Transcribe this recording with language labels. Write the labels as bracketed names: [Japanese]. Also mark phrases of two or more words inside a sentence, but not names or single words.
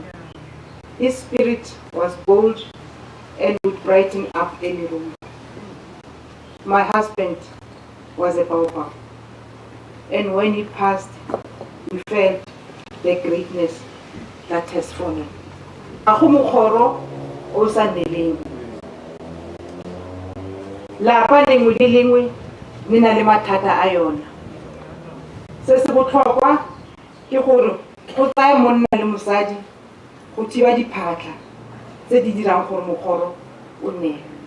[English] His spirit was bold and would brighten up any room. My husband was a baobab, and when he passed, we felt the greatness that has fallen. [Tswana] Lapa lengwe le lengwe le na le mathata a yona. Se se botlhokwa ke gore go tsaya monna le mosadi go thiba diphatlha tse di dirang gore mogoro o nne.